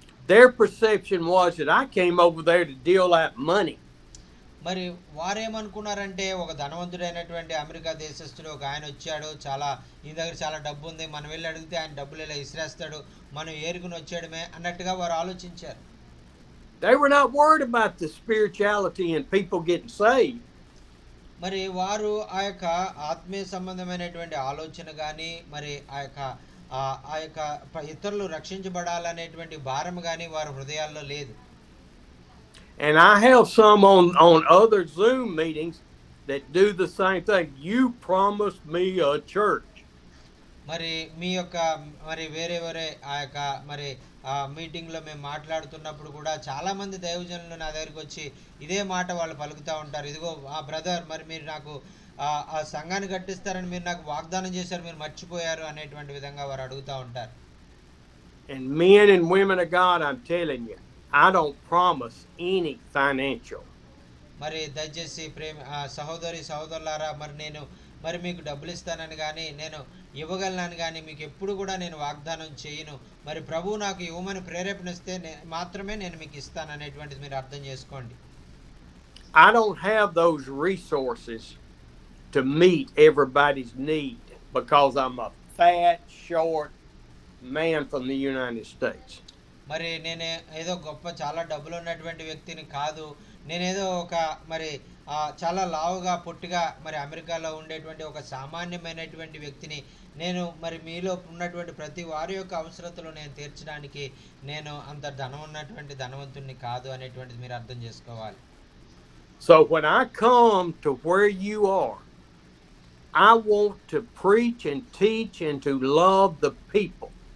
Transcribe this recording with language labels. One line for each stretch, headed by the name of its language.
English: Their perception was that I came over there to deal out money.
Telugu: మరి వారేమనుకున్నారంటే ఒక ధనవంతుడైనటువంటి America దేశస్థుడు ఒక ఆయన వచ్చాడు, ఈ దగ్గర చాలా డబ్బు ఉంది, మనం వెళ్ళి అడిగితే ఆయన డబ్బులు ఇలా ఇసిరేస్తాడు, మనం ఏరుకుని వచ్చాడమే అన్నట్టుగా వారు ఆలోచించారు.
English: They were not worried about the spirituality and people getting saved.
Telugu: మరి వారు ఆ యొక్క ఆత్మీయ సంబంధమైనటువంటి ఆలోచన గాని, మరి ఆ యొక్క ఇతరులు రక్షించబడాలనేటువంటి భారం గాని వారి హృదయాల్లో లేదు.
English: And I have some on other Zoom meetings that do the same thing. You promised me a church.
Telugu: మరి మీ యొక్క మరి వేరే వేరే ఆ యొక్క మరి మీటింగ్లో మేము మాట్లాడుతున్నప్పుడు కూడా చాలామంది దైవజనులు నా దగ్గరికి వచ్చి ఇదే మాట వాళ్ళు పలుకుతూ ఉంటారు. ఇదిగో బ్రదర్, మరి మీరు నాకు ఆ సంఘాన్ని కట్టిస్తారని మీరు నాకు వాగ్దానం చేశారు, మీరు మర్చిపోయారు అనేటువంటి విధంగా వారు అడుగుతూ ఉంటారు.
English: And men and women of God, I'm telling you, I don't promise any financial.
Telugu: మరి దయచేసి సహోదరి సహోదరులారా, మరి మీకు డబ్బులు ఇస్తానని కానీ, నేను ఇవ్వగలనని కానీ మీకు ఎప్పుడు కూడా నేను వాగ్దానం చేయను. మరి ప్రభువు నాకు ఇవ్వమని ప్రేరేపణ ఇస్తే మాత్రమే నేను మీకు ఇస్తాను అనేటువంటిది మీరు అర్థం చేసుకోండి.
English: I don't have those resources to meet everybody's need because I'm a fat, short man from the United States.
Telugu: మరి నేనే ఏదో గొప్ప చాలా డబ్బులు ఉన్నటువంటి వ్యక్తిని కాదు. నేనేదో ఒక మరి చాలా లావుగా పొట్టిగా మరి అమెరికాలో ఉండేటువంటి ఒక సామాన్యమైనటువంటి వ్యక్తిని. నేను మరి మీలో ఉన్నటువంటి ప్రతి వారి యొక్క అవసరతలు నేను తీర్చడానికి నేను అంత ధనం ఉన్నటువంటి ధనవంతుణ్ణి కాదు అనేటువంటిది మీరు అర్థం చేసుకోవాలి.
English: So when I come to where you are, I want to preach and teach and to love the people.